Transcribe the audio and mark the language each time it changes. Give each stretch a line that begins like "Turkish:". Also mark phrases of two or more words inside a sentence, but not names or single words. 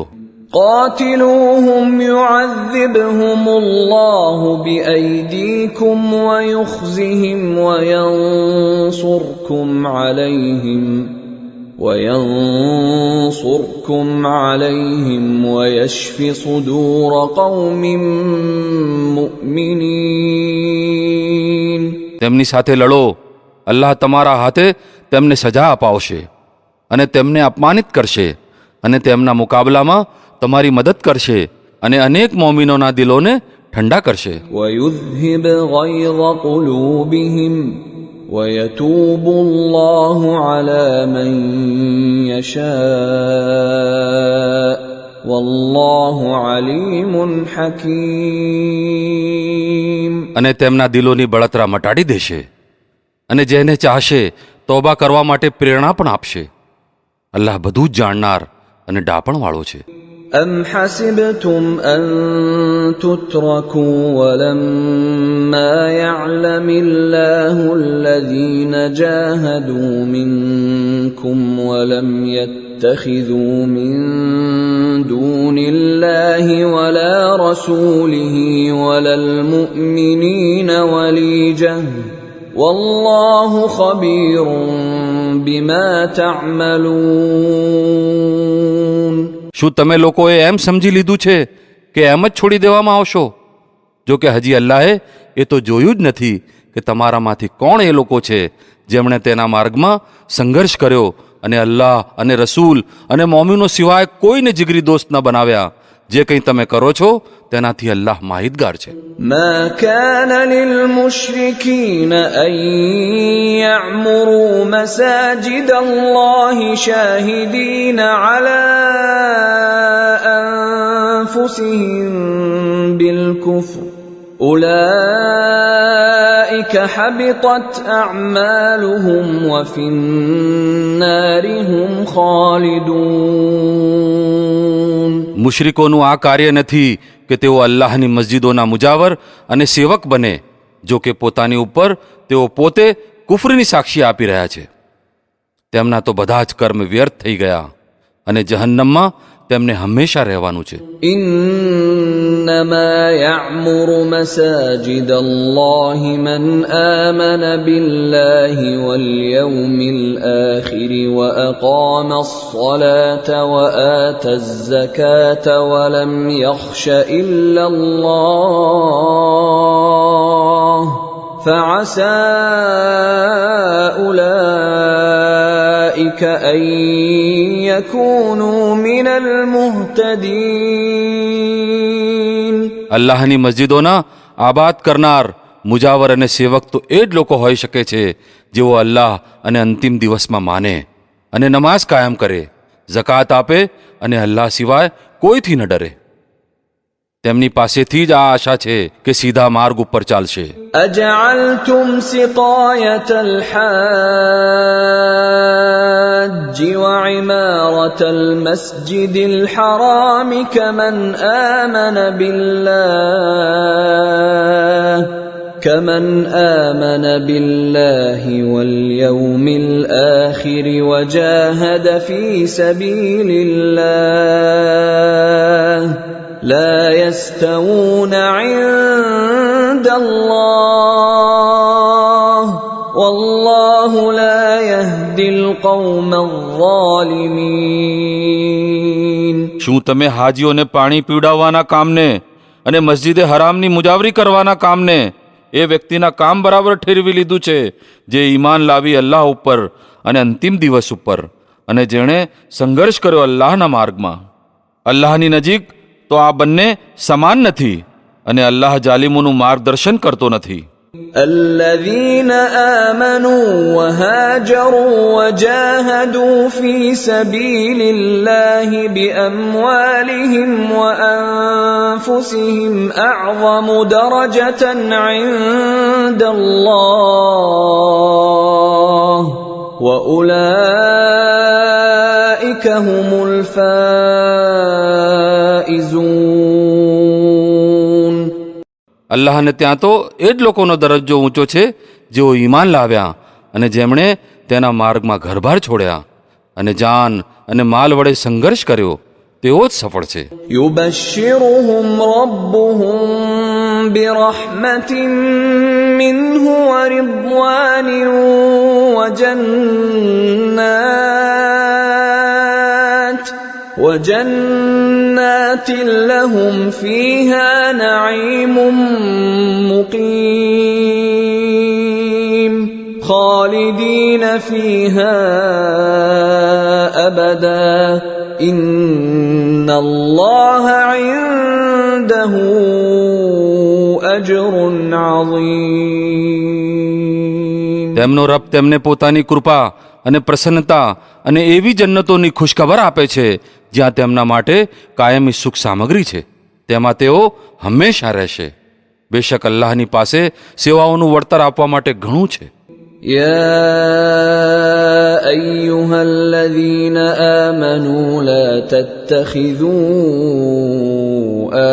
Arabic: قاتلوهم يعذبهم الله بأيديكم ويخزهم وينصركم عليهم ويشف صدور قوم مؤمنين.
Gujarati: તેમની સાથે લડો, અલ્લાહ તમારા હાથે તેમને સજા અપાવશે અને તેમને અપમાનિત કરશે, અને તેમના મુકાબલામાં તમારી મદદ કરશે, અને અનેક મોમિનોના દિલોને ઠંડા કરશે
Arabic: ويذهب غيظ قلوبهم ويتوب الله على من يشاء والله عليم حكيم.
Gujarati: અને તેમના દિલોની બળતરા મટાડી દેશે અને જેને ચાહશે તોબા કરવા માટે પ્રેરણા પણ આપશે. અલ્લાહ બધું જ જાણનાર અને ડાપણવાળો છે.
Arabic: أم حسبتم أن تتركوا ولما يعلم الله الذين جاهدوا منكم ولم يتخذوا من دون الله ولا رسوله ولا المؤمنين وليجة والله خبير بما تعملون.
Gujarati: શું તમે લોકોએ એમ સમજી લીધું છે કે એમ જ છોડી દેવામાં આવશો? જો કે હજી અલ્લાહે એ તો જોયું જ નથી કે તમારામાંથી કોણ એ લોકો છે જેમણે તેના માર્ગમાં સંઘર્ષ કર્યો અને અલ્લાહ અને રસૂલ અને મોમીનો સિવાય કોઈને જીગરી દોસ્ત ન બનાવ્યા. જે કંઈ તમે કરો છો તેનાથી અલ્લાહ માહિતગાર છે.
Arabic: ما كان للمشركين أن يعمروا مساجد الله شاهدين على أنفسهم بالكفر أولئك حبطت أعمالهم وفي النار هم خالدون.
Gujarati: મુશ્રિકોનું આ કાર્ય નથી કે તેઓ અલ્લાહની મસ્જિદોના મુજાવર અને સેવક બને, જો કે પોતાની ઉપર તેઓ પોતે કુફરની સાક્ષી આપી રહ્યા છે. તેમના તો બધા જ કર્મ વ્યર્થ થઈ ગયા અને જહન્નમમાં તેમને હંમેશા રહેવાનું છે.
Arabic: إنما يعمر مساجد الله من آمن بالله واليوم الآخر وأقام الصلاة وآتى الزكاة ولم يخش إلا الله فعسى أولئك أن يكونوا من المهتدين.
Gujarati: અલ્લાહની મસ્જિદોના આબાદ કરનાર, મુજાવર અને સેવક તો એ જ લોકો હોઈ શકે છે જેઓ અલ્લાહ અને અંતિમ દિવસમાં માને અને નમાઝ કાયમ કરે, ઝકાત આપે અને અલ્લાહ સિવાય કોઈથી ન ડરે. તેમની પાસેથી જ આ આશા છે કે સીધા માર્ગ ઉપર ચાલશે.
Arabic: أجعلتم سقاية الحاج وعمارة المسجد الحرام كمن آمن بالله واليوم الآخر وجاهد في سبيل الله لا يستوون عند الله والله لا يهدي القوم الظالمين.
Gujarati: શું તમે હાજીઓને પાણી પીવડાવવાના કામને અને મસ્જિદે હરામની મુજાવરી કરવાના કામને એ વ્યક્તિના કામ બરાબર ઠેરવી લીધું છે જે ઈમાન લાવી અલ્લાહ ઉપર અને અંતિમ દિવસ ઉપર અને જેણે સંઘર્ષ કર્યો અલ્લાહના માર્ગમાં? અલ્લાહની નજીક તો આ બંને સમાન નથી અને અલ્લાહ જાલિમોનું માર્ગદર્શન કરતો નથી.
Arabic: الذين آمنوا وهاجروا وجاهدوا في سبيل الله بأموالهم وأنفسهم أعظم درجة عند الله وأولئك هم الفائزون.
Gujarati: અલ્લાહને ત્યાં તો એ જ લોકોનો દરજ્જો ઊંચો છે જેઓ ઈમાન લાવ્યા અને જેમણે તેના માર્ગમાં ઘરબાર છોડ્યા અને જાન અને માલ વડે સંઘર્ષ કર્યો, તેઓ જ સફળ છે.
Arabic: يبشرهم ربهم برحمة منه ورضوان وجنات لهم فيها نعيم مقيم خالدين فيها أبدا إن الله عنده أجر عظيم.
Gujarati: તેમનો રબ તેમને પોતાની કૃપા અને પ્રસન્નતા અને એવી જન્નતોની ખુશખબર આપે છે જ્યાં તેમના માટે કાયમી સુખ સામગ્રી છે, તેમાં તેઓ હંમેશા રહેશે. બેશક અલ્લાહની પાસે સેવાઓનું વળતર આપવા માટે ઘણું છે.
Arabic: يا أيها الذين آمنوا لا تتخذوا